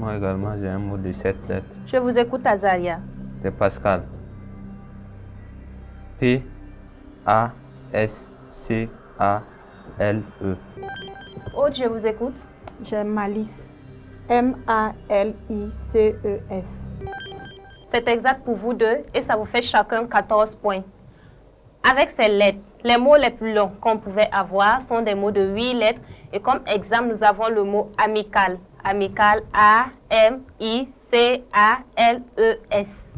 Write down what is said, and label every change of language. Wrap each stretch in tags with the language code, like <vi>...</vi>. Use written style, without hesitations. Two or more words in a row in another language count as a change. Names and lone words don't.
<fr>Moi également, j'ai un mot de 7 lettres. Je vous écoute, Azaria. C'est Pascal. P, A, S, C, A, L, E. Aude, je vous écoute. J'ai Malice. M-A-L-I-C-E-S. C'est exact pour vous deux et ça vous fait chacun 14 points. Avec ces lettres, les mots les plus longs qu'on pouvait avoir sont des mots de 8 lettres. Et comme exemple, nous avons le mot amical. Amical, A-M-I-C-A-L-E-S.</fr>